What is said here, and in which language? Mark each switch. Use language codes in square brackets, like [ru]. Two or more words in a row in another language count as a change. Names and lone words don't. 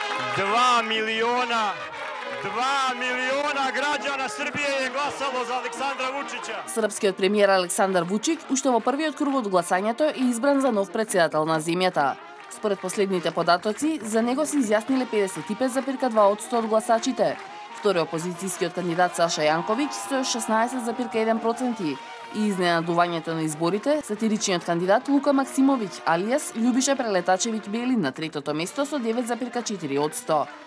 [sr] 2 miliona građana Srbije je glasalo za Aleksandra Vučića. [mk] Српскиот премиер Александар Вучик уште во првиот круг од гласањето е избран за нов претседател на земјата. Според последните податоци, за него се изјасниле 55,2% од гласачите. Втори опозицијскиот кандидат Саша Јанковиќ со 16,1% и изненадувањето на изборите, сатиричниот кандидат Лука Максимовиќ алијас Љубиша Прелетачевиќ Бели на третото место со 9,4%.